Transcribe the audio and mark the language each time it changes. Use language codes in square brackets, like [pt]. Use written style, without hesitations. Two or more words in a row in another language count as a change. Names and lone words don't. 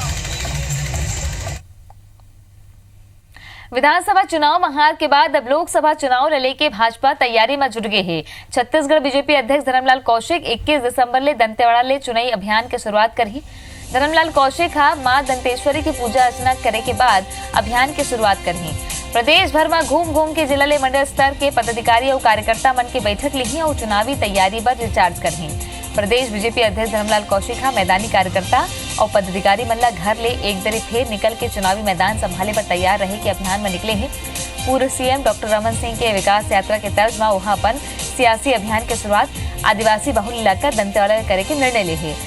[hne] विधानसभा चुनाव में हार के बाद अब लोकसभा चुनाव ले लेके भाजपा तैयारी में जुट गए है। छत्तीसगढ़ बीजेपी अध्यक्ष धर्मलाल कौशिक 21 दिसंबर ले दंतेवाड़ा ले चुनावी अभियान की शुरुआत करी। धर्मलाल कौशिक मां दंतेश्वरी की पूजा अर्चना करे के बाद अभियान की शुरुआत करी। प्रदेश भर में घूम घूम के जिला ले मंडल स्तर के पदाधिकारी और कार्यकर्ता मन की बैठक ली और चुनावी तैयारी पर रिचार्ज करी। प्रदेश बीजेपी अध्यक्ष धर्मलाल कौशिक मैदानी कार्यकर्ता और पदाधिकारी मन ला घर ले एक दरी फेर निकल के चुनावी मैदान संभाले पर तैयार रहे के अभियान में निकले हैं। पूर्व सीएम डॉक्टर रमन सिंह के विकास यात्रा के तर्ज में वहां पर सियासी अभियान की शुरुआत आदिवासी बहुल इलाका दंतेवाड़ा में करे के निर्णय ले है।